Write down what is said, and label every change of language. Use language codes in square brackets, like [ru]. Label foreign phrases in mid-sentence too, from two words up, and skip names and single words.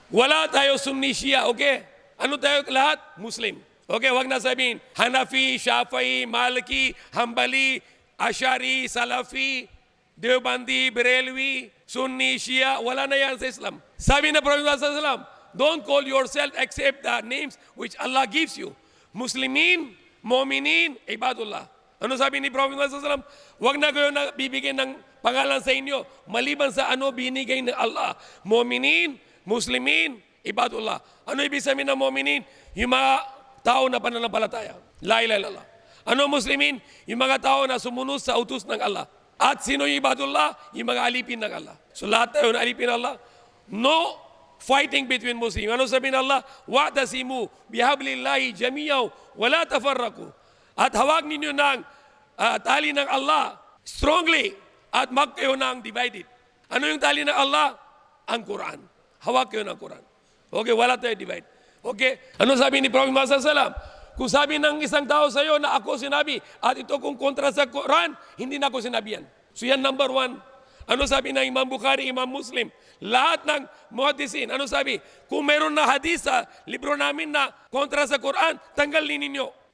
[tl] Wala tayo Sunni Shia, okay? Ano tayo lahat? Muslim. Okay, wag na sabihin, Hanafi, Shafi'i, Maliki, Hanbali, Ashari, Salafi, Deobandi, Berelwi, Sunni, Shia, wala na yan sa Islam. Sabi na Prophet [ar] sallallahu alaihi wasallam, [en] don't call yourself except the names which Allah gives you. [ar] Muslimin, Mu'minin, Ibadullah. [tl] Ano sabi ni Prophet [ar] sallallahu alaihi wasallam? [tl] Wag na kayo na bibigyan ng pangalan sa inyo, maliban sa ano binigay ng Allah. [ar] Mu'minin, Muslimin, Ibadullah. [tl] Ano ibig sabihin ng Mu'minin? Yung mga tao na pananampalataya. [ar] La ilaha illallah. [tl] Ano Muslimin? Yung mga tao na sumunod sa utos ng Allah. At sino yung Ibadullah? Yung mga alipin ng Allah. So lahat tayo na alipin ng Allah. [en] No fighting between Muslims. [tl] Ano sabihin ng Allah? [ar] Wa'tasimu bihablillahi jami'aw wala tafarraku. [tl] At hawag ninyo ng tali ng Allah strongly at mag kayo ng divided. Ano yung tali ng Allah? Ang Quran. Hawag kayo ng Quran. Okay, wala tayo divide. Okay, ano sabi ni Prophet Muhammad [ar] sallallahu alaihi wasallam? [tl] Kung sabi ng isang tao sa iyo na ako sinabi at ito kung kontra sa Quran, hindi na ako sinabi yan. So yan number one. Ano sabi ng Imam Bukhari, Imam Muslim? Lahat ng muhaddisin, ano sabi? Kung meron na hadis sa libro namin na kontra sa Quran, tanggalin ninyo.